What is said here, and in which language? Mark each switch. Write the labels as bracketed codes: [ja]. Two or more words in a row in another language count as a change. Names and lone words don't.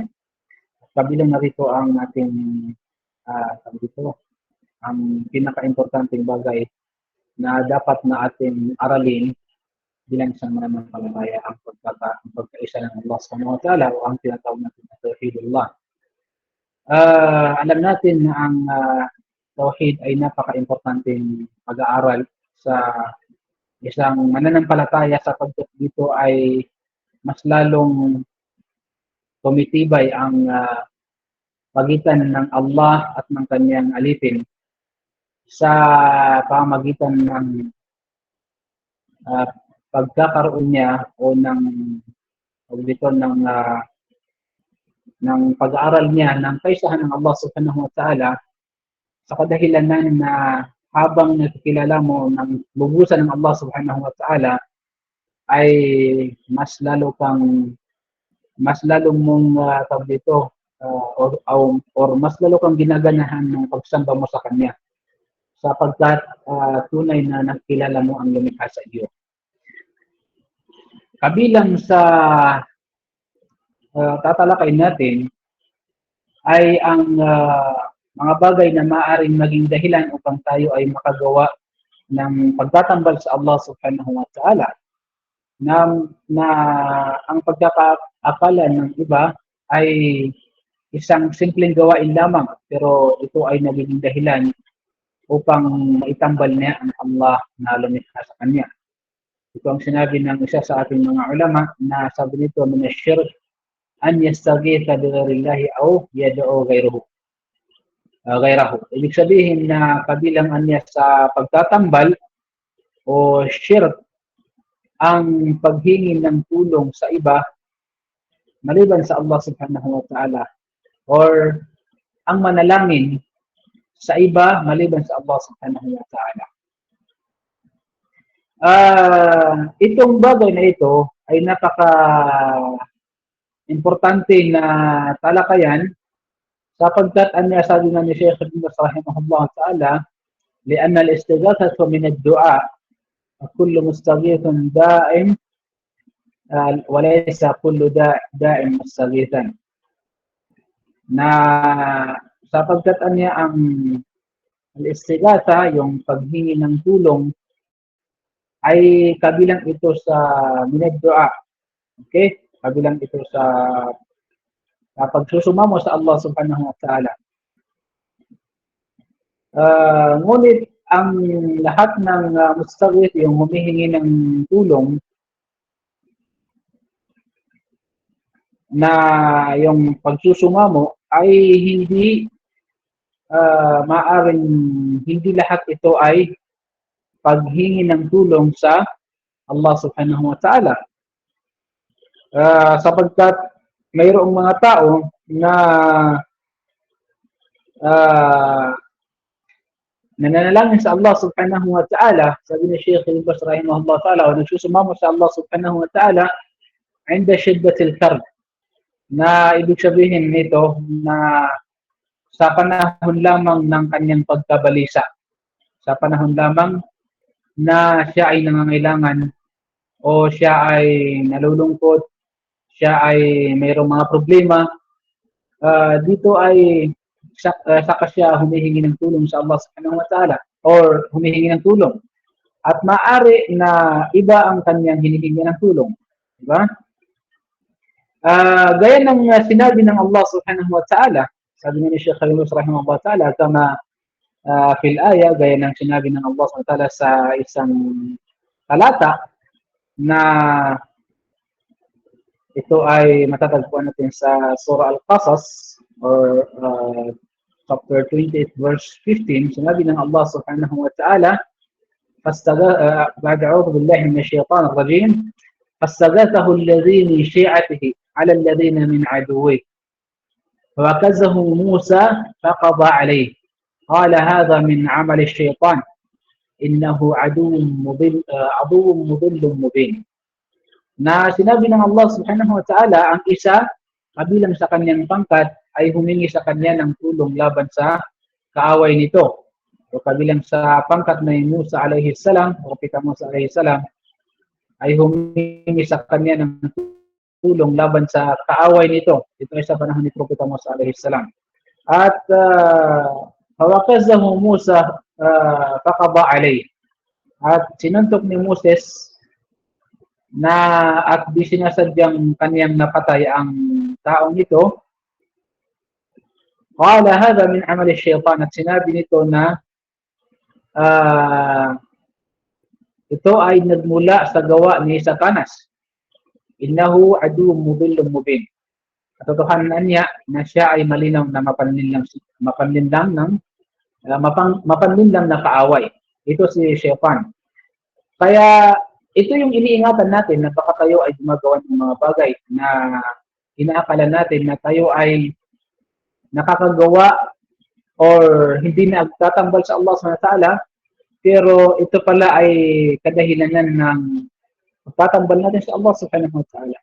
[tl] Kabilang na rito ang ating ang pinaka-importanteng bagay na dapat na ating aralin bilang isang mananampalataya ang pagkaisa ng Allah [ar] سبحانه وتعالى [tl] o ang tinatawag natin na tauhidullah. Alam natin na ang tauhid ay napaka-importanteng pag-aaral sa isang mananampalataya sapagkat dito ay mas lalong tumitibay ang pagitan ng Allah at ng kanyang alipin sa pamagitan ng pagkakaroon niya o ng pag-aaral niya ng kaisahan ng Allah [ar] سبحانه وتعالى [tl] sa kadahilanan na habang nakikilala mo ng lubusan ng Allah [ar] سبحانه وتعالى [tl] ay mas lalong mong mas lalo kang ginaganahan ng pagsamba mo sa kanya sapagkat tunay na nakilala mo ang lumikha sa iyo. Kabilang sa tatalakay natin ay ang mga bagay na maaaring maging dahilan upang tayo ay makagawa ng pagtatambal sa Allah [ar] سبحانه وتعالى [tl] na ang pagkakaakala ng iba ay isang simpleng gawain lamang pero ito ay nagiging dahilan upang maitambal niya ang Allah na lumikha sa kanya. Ito ang sinabi ng isa sa ating mga ulama na sabi nito, [ar] من الشرك أن يستغيث بغير الله أو يدعو غيره. [tl] Ibig sabihin na kabilang niya sa pagtatambal o shirk ang paghingi ng tulong sa iba maliban sa Allah [ar] سبحانه وتعالى [tl] or ang manalangin sa iba maliban sa Allah [ar] سبحانه وتعالى. [tl] Itong bagay na ito ay napaka-importante na talakayan sapagkat sabi nga ni Sheikh Ibn Baz [ar] رحمه الله تعالى لأن الاستغاثة من الدعاء كل مستغيث دائم وليس كل دائم مستغيثا [tl] na sapagkat ang al-istighatha, yung paghingi ng tulong ay kabilang ito sa minad-dua. Okay? Kabilang ito sa pagsusumamo sa Allah [ar] سبحانه وتعالى. [tl] Ngunit ang lahat ng mustaghith, yung humihingi ng tulong na yung pagsusumamo ay hindi maaaring hindi lahat ito ay paghingi ng tulong sa Allah [ar] سبحانه وتعالى. [tl] Sapagkat mayroong mga tao na nananalangin sa Allah [ar] سبحانه وتعالى, [tl] sabi ni Sheikh Ibn Baz rahimahullah ta'ala, o nagsusumamo sa Allah [ar] سبحانه وتعالى عند شدة الكرب [tl] na ibig sabihin nito na sa panahon lamang ng kanyang pagkabalisa, sa panahon lamang na siya ay nangangailangan o siya ay nalulungkot, siya ay mayroong mga problema, dito ay saka siya humihingi ng tulong sa Allah [ar] سبحانه وتعالى [tl] or humihingi ng tulong. At maaari na iba ang kanyang hinihingi ng tulong. Diba? Gaya ng sinabi ng Allah [ar] سبحانه وتعالى, [tl] sabi ni Sheikh Khalilus [ar] رحمه الله تعالى, كما في الآية, [tl] gaya ng sinabi ng Allah [ar] سبحانه وتعالى [tl] sa isang talata na ito ay matatagpuan natin sa Surah Al-Qasas or [en] chapter 28 verse 15. [tl] Sinabi ng [ar] الله سبحانه وتعالى, بعد أعوذ بالله من الشيطان الرجيم فاستغاثه الذي من شيعته على الذين من عدوه فوكزه موسى فقضى عليه قال هذا من عمل الشيطان إنه عدو مضل مبين. [tl] Na sinabi ng Allah [ar] سبحانه وتعالى, [tl] ang isa kabilang sa kanyang pangkat ay humingi sa kanya ng tulong laban sa kaaway nito. O kabilang sa pangkat na Musa [ar] عليه السلام, [tl] o Propeta Musa [ar] عليه السلام, [tl] ay humingi sa kanya ng tulong laban sa kaaway nito. Ito ay sa panahon ni Propeta Musa [ar] عليه السلام. At فوكزه موسى فقضى عليه. [tl] At sinuntok ni Moses na at di sinasadyang kaniyang napatay ang taong ito. [ar] قال هذا من عمل الشيطان, [tl] at sinabi nito na ito ay nagmula sa gawa ni Satanas. [ar] إنه عدو مضل مبين. [tl] Katotohanan niya na siya ay malinaw na mapanlinlang na kaaway. Ito si Shaytan. Kaya ito yung iniingatan natin na baka tayo ay gumagawa ng mga bagay na inaakala natin na tayo ay nakakagawa or hindi na agtatambal sa Allah [ar] سبحانه وتعالى, [tl] pero ito pala ay kadahilanan ng pagtatambal natin sa Allah [ar] سبحانه وتعالى.